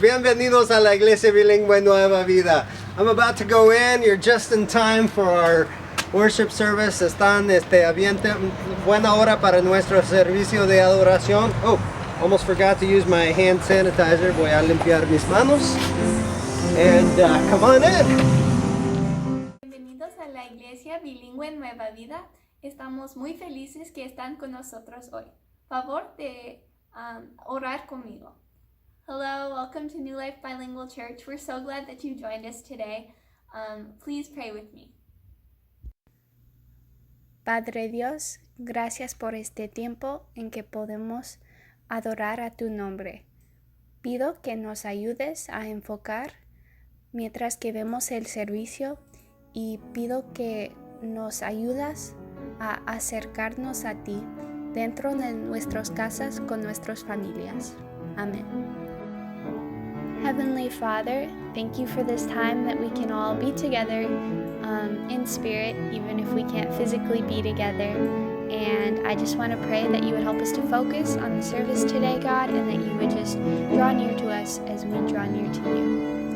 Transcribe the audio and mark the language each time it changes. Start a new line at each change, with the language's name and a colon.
Spanish: Bienvenidos a la Iglesia Bilingüe Nueva Vida.
English: I'm about to go in. You're just in time for our worship service.
Spanish: Están buena hora para nuestro servicio de adoración.
English: Oh, almost forgot to use my hand sanitizer.
Spanish: Voy a limpiar mis manos.
English: And come on in.
Spanish: Bienvenidos a la Iglesia Bilingüe Nueva Vida. Estamos muy felices que están con nosotros hoy. Favor de orar conmigo.
English: Hello, welcome to New Life Bilingual Church. We're so glad that you joined us today. Please pray with me.
Spanish: Padre Dios, gracias por este tiempo en que podemos adorar a tu nombre. Pido que nos ayudes a enfocar mientras que vemos el servicio y pido que nos ayudas a acercarnos a ti dentro de nuestras casas con nuestras familias. Amén.
English: Heavenly Father, thank you for this time that we can all be together in spirit, even if we can't physically be together. And I just want to pray that you would help us to focus on the service today, God, and that you would just draw near to us as we draw near to you.